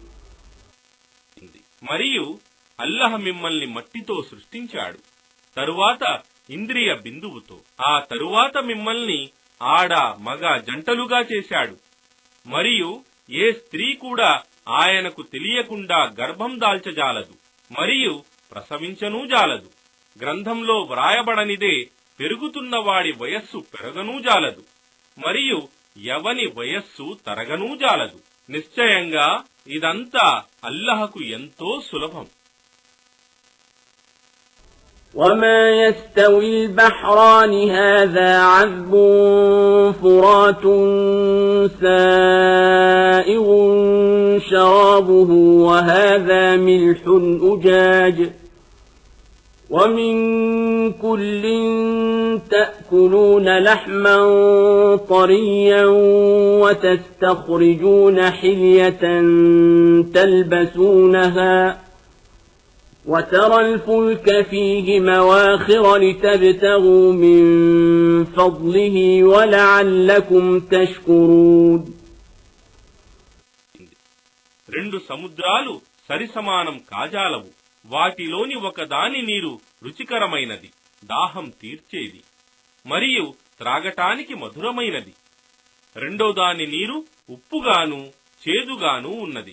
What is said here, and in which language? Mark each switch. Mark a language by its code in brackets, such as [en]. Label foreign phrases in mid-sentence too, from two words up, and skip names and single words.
[te] మరియు అల్లహ మిమ్మల్ని మట్టితో సృష్టించాడు, తరువాత ఇంద్రియ బిందువుతో, ఆ తరువాత మిమ్మల్ని ఆడ మగ జంటలుగా చేశాడు. మరియు ఏ స్త్రీ కూడా ఆయనకు తెలియకుండా గర్భం దాల్చజాలదు మరియు ప్రసవించనూ జాలదు. గ్రంథంలో వ్రాయబడనిదే పెరుగుతున్న వాడి వయస్సు పెరగనూ జాలదు మరియు ఎవని వయస్సు తరగనూ జాలదు. నిశ్చయంగా ఇదంతా అల్లహకు ఎంతో సులభం. [ar] وما يستوي البحران هذا عذب فرات سائغ شرابه وهذا ملح أجاج ومن كل تأكلون لحما طريا وتستخرجون حلية تلبسونها وترى الفلك فيه مواخر لتبتغوا من فضله ولعلكم تشكرون. [te] రెండు సముద్రాలు సరిసమానం కాజాలవు. వాటిలోని ఒకదాని నీరు రుచికరమైనది, దాహం తీర్చేది మరియు త్రాగటానికి మధురమైనది. రెండో దాని నీరు ఉప్పుగాను చేదుగాను ఉన్నది.